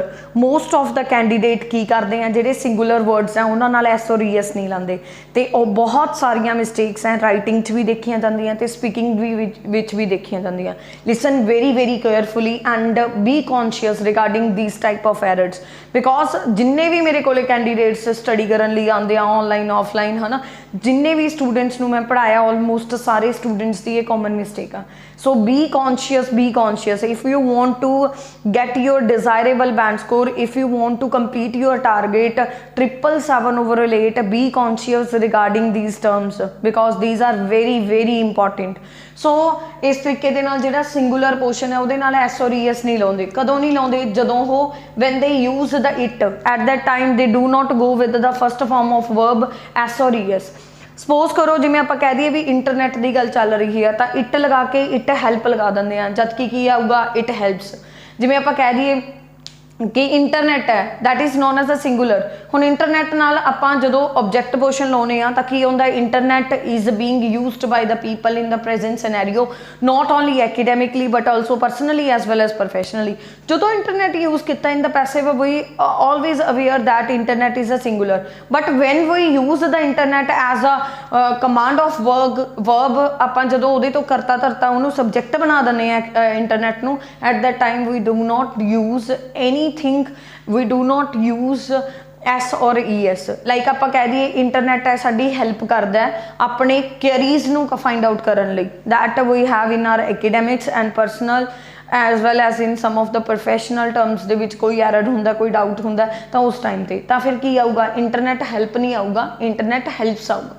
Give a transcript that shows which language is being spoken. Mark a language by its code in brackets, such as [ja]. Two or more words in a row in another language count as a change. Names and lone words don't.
[en] most of the candidate [pa] ਕੀ ਕਰਦੇ ਆ, ਜਿਹੜੇ [en] singular words [pa] ਆ ਉਹਨਾਂ ਨਾਲ ਐਸ ਔਰ ਈਐਸ ਨਹੀਂ ਲਾਉਂਦੇ, ਤੇ ਉਹ ਬਹੁਤ ਸਾਰੀਆਂ ਮਿਸਟੇਕਸ ਹੈ ਰਾਈਟਿੰਗ 'ਚ ਵੀ ਦੇਖੀਆਂ ਜਾਂਦੀਆਂ ਤੇ ਸਪੀਕਿੰਗ ਵਿੱਚ ਵੀ ਦੇਖੀਆਂ ਜਾਂਦੀਆਂ। [en] listen very very carefully and be conscious regarding these type of errors, because [pa] ਜਿੰਨੇ ਵੀ ਮੇਰੇ ਕੋਲੇ [en] candidates study [pa] ਕਰਨ ਲਈ ਆਉਂਦੇ ਆ [en] online offline, [pa] ਹੈ ਨਾ, ਜਿੰਨੇ ਵੀ ਸਟੂਡੈਂਟਸ ਨੂੰ ਮੈਂ ਪੜ੍ਹਾਇਆ ਆਲਮੋਸਟ ਸਾਰੇ ਸਟੂਡੈਂਟਸ ਦੀ ਇਹ [en] common mistake [pa] ਆ। [en] So be conscious if you want to get your desirable band score, if you want to complete your target 777/8, be conscious regarding these terms because these are very very important। [pa] ਸੋ ਇਸ ਤਰੀਕੇ ਦੇ ਨਾਲ ਜਿਹੜਾ [en] singular portion [pa] ਹੈ ਉਹਦੇ ਨਾਲ ਐਸ ਔਰ ਈਐਸ ਨਹੀਂ ਲਾਉਂਦੇ। ਕਦੋਂ ਨਹੀਂ ਲਾਉਂਦੇ? ਜਦੋਂ ਉਹ [en] when they use the it at that time they do not go with the first form of verb ਐਸ ਔਰ ਈਐਸ। [pa] ਸਪੋਜ਼ ਕਰੋ ਜਿਵੇਂ ਆਪਾਂ ਕਹਿ ਦਈਏ ਵੀ ਇੰਟਰਨੈਟ ਦੀ ਗੱਲ ਚੱਲ ਰਹੀ ਹੈ ਤਾਂ ਇਟ ਲਗਾ ਕੇ [en] it help [pa] ਲਗਾ ਦਿੰਦੇ ਆ, ਜਦ ਕਿ ਕੀ ਆਊਗਾ, [en] it helps. [pa] ਜਿਵੇਂ ਆਪਾਂ ਕਹਿ ਦਈਏ ਕਿ ਇੰਟਰਨੈਟ ਹੈ, [en] that is known as a singular. [pa] ਹੁਣ ਇੰਟਰਨੈਟ ਨਾਲ ਆਪਾਂ ਜਦੋਂ [en] object portion [pa] ਲਾਉਨੇ ਆ ਤਾਂ ਕੀ ਹੁੰਦਾ, [en] internet is being used by the people in the present scenario, not only academically but also personally as well as professionally. [pa] ਜਦੋਂ ਇੰਟਰਨੈਟ ਯੂਜ਼ ਕੀਤਾ [en] in the passive, we always aware that internet is a singular, but when we use the internet as a command of verb, [pa] ਆਪਾਂ ਜਦੋਂ ਉਹਦੇ ਤੋਂ ਕਰਤਾ ਧਰਤਾ ਉਹਨੂੰ ਸਬਜੈਕਟ ਬਣਾ ਦਿੰਦੇ ਆ ਇੰਟਰਨੈਟ ਨੂੰ, [en] at that time we do not use anything, we do not use ਐਸ ਔਰ ਈ ਐਸ। [pa] ਲਾਈਕ ਆਪਾਂ ਕਹਿ ਦਈਏ ਇੰਟਰਨੈਟ ਹੈ ਸਾਡੀ ਹੈਲਪ ਕਰਦਾ ਹੈ ਆਪਣੇ ਕੁਐਰੀਜ਼ ਨੂੰ [en] find out [pa] ਕਰਨ ਲਈ, [en] that we have in our academics and personal as well as in some of the professional terms [pa] ਦੇ ਵਿੱਚ ਕੋਈ ਐਰਰ ਹੁੰਦਾ, ਕੋਈ ਡਾਊਟ ਹੁੰਦਾ ਤਾਂ ਉਸ ਟਾਈਮ ਤੇ ਤਾਂ ਫਿਰ ਕੀ ਆਊਗਾ, [en] internet help [pa] ਨਹੀਂ ਆਊਗਾ, [en] internet helps [pa] ਆਊਗਾ।